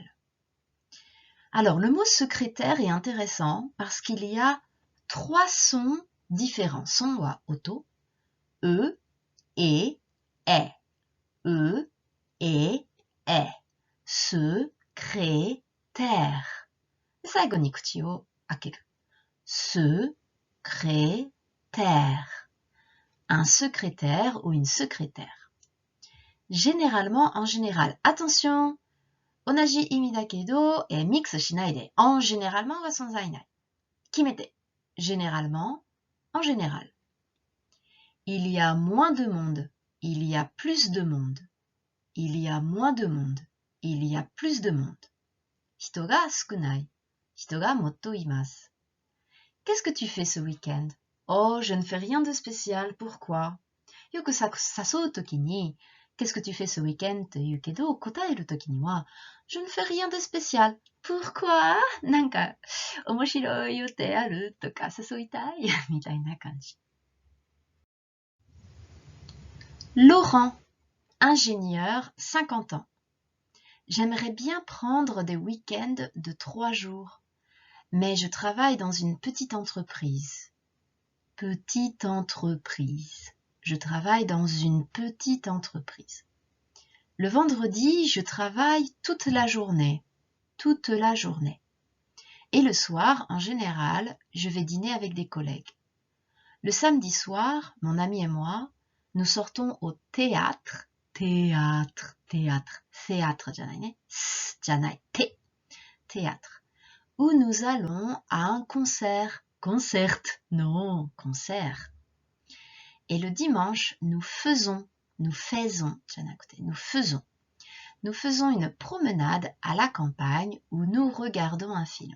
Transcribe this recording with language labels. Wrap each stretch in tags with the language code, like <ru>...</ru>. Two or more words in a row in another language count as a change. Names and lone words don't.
<fr>Alors, le mot secrétaire est intéressant parce qu'il y a 3 sons différents. Son wa auto, e, et, est. E, et, est. Secrétaire.</fr> <ja>最後に口を開ける。secrétaire.</ja> <fr>Un secrétaire ou une secrétaire. Généralement, en général. Attention,</fr> <ja>同じ意味だけど、ミックスしないで。</ja> <fr>en généralement</fr> <ja>は存在ない。決めて。</ja> <fr>généralement, en général. Il y a moins de monde. Il y a plus de monde. Il y a moins de monde. Il y a plus de monde.</fr> <ja>人が少ない。人がもっといます。</ja> <fr>Qu'est-ce que tu fais ce week-end? Oh, je ne fais rien de spécial. Pourquoi?</fr> <ja>よく誘うときに、</ja> <fr>Qu'est-ce que tu fais ce week-end?</fr> <ja>と言うけど、答えるときには、</ja> <fr>Je ne fais rien de spécial. Pourquoi?</fr> <ja>なんか、面白い予定あるとか、誘いたいみたいな感じ。</ja> <fr>Laurent, ingénieur, 50 ans. J'aimerais bien prendre des week-ends de 3 jours, mais je travaille dans une petite entreprise. Petite entreprise. Je travaille dans une petite entreprise. Le vendredi, je travaille toute la journée. Toute la journée. Et le soir, en général, je vais dîner avec des collègues. Le samedi soir, mon ami et moi, nous sortons au théâtre. Théâtre. Théâtre,</fr> <ja>じゃないね。じゃない。Théâtre.</ja> <fr>Où nous allons à un concert. Concert. Non, concert. Et le dimanche, nous faisons une promenade à la campagne où nous regardons un film.</fr>